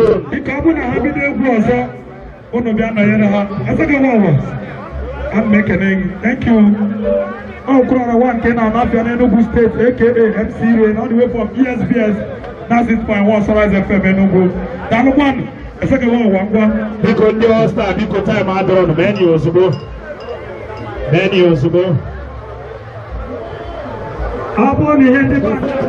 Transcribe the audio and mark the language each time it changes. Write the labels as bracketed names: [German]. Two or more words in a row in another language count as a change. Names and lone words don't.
[Igbo] Dịka ọ bụ na ha bido egwu ọzọ, unu bịa nọnyere ha. Eze gị nwa ụwa, ana m ekene gị. [English] Thank you. [Igbo] Ọ kwụrụ na nwa nke na-anafịa n'Enugu State, A K A M C Rain, [English] all the way from [Igbo] E S B S, na six point one Sunrise F M Enugu. Daalụ nwanụ. Eze gị nwa ụwa, ngwa. Biko ndị All Star, biko time adịrọ nụ, mee ya ozugbo. Mee ya ozugbo. Ọ bụrụ na ihe ndị mmadụ